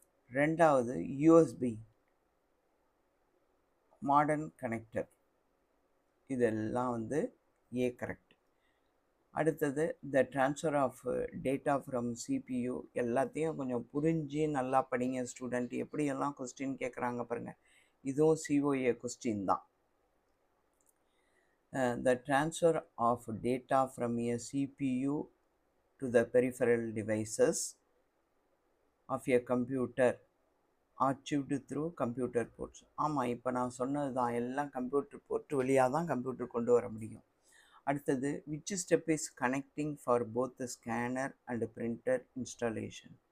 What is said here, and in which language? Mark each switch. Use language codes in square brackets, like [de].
[ta] ரெண்டாவது USB, modern connector. இதெல்லாம் வந்து [en] A correct. அடுத்தது the transfer of data from CPU. [ta] எல்லாத்தையும் கொஞ்சம் புரிஞ்சு நல்லா படிங்க ஸ்டூடெண்ட். எப்படியெல்லாம் கொஸ்டின் கேட்குறாங்க பாருங்கள். இதுவும் சிஓஏ கொஸ்டின் தான். [en] The transfer of data from a CPU to the peripheral devices of a computer achieved through computer ports. [ta] ஆமாம், இப்போ நான் சொன்னது தான். எல்லாம் கம்ப்யூட்டர் போர்ட் வழியாக தான் கம்ப்யூட்டர் கொண்டு வர முடியும். [en] அடுத்தது which step is connecting for both the scanner and printer installation?